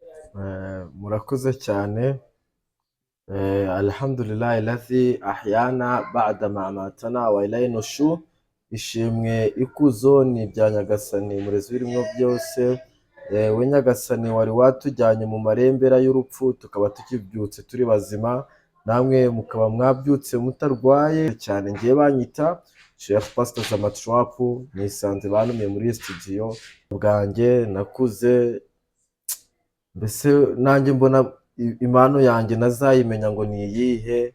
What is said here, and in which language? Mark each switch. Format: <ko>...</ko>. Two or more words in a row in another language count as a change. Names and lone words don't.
<rw>murakoze cyane.</rw> <ar>الحمد لله الذي أحيانا بعد ما أماتنا وإليه النشور.</ar> <rw>Ishimwe ikuzo ni ibya Nyagasani murezi w'ibiremwa byose. We Nyagasani wari watujyanye mu marembera y'urupfu tukaba tukibyutse turi bazima, namwe mukaba mwabyutse mutarwaye cyane. Ngiye banyita Sheikh Pastor Zamatrap, nisanze banumiye muri studio bwanjye nakuze, mbese nanjye mbona impano yanjye nazayimenya ngo ni iyihe.</rw>